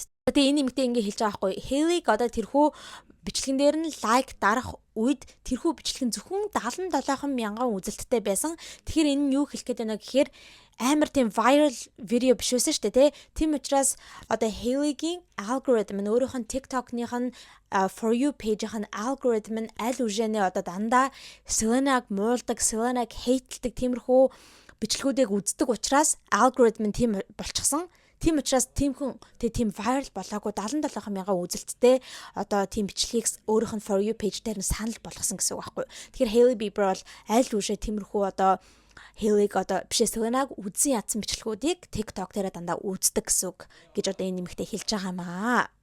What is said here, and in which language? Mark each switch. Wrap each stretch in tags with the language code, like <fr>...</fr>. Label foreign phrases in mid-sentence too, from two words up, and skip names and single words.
<mn>Тэгээ энэ нэмэгтэй ингээд хэлж байгаа хгүй Hailey одоо тэрхүү бичлэгэн дээр нь лайк дарах үед тэрхүү бичлэгэн зөвхөн 77 мянган үзэлттэй байсан. Тэгэхээр энэ нь юу хэлэх гээд байна гэхээр амар тийм viral видео биш байсан шүү дээ тийм учраас одоо Hailey-гийн алгоритм нь өөрийнх нь TikTok-ных нь</mn> <en>for you page-</en> <mn>ийн алгоритм нь аль үжээнээ одоо дандаа Selena-г муулдаг, Selena-г хейтэлдэг тиймэрхүү бичлэгүүдийг үздэг учраас алгоритм нь тийм болчихсон. Тийм учраас тийм хүн тийм viral болоогүй 77 мянган үзэлттэй одоо тийм бичлэгийг өөрийнх нь</mn> <en>for you page</en> <mn>дээр нь санал болгосон гэсэн үг байхгүй. Тэгэхээр Hailey Bieber бол аль үжээ тиймэрхүү одоо Hailey-г одоо бишээ Selena-г үзэн ядсан бичлэгүүдийг TikTok дээр дандаа үздэг гэсэн үг гэж одоо энэ нэмэгтэй хэлж байгаа маа.</mn>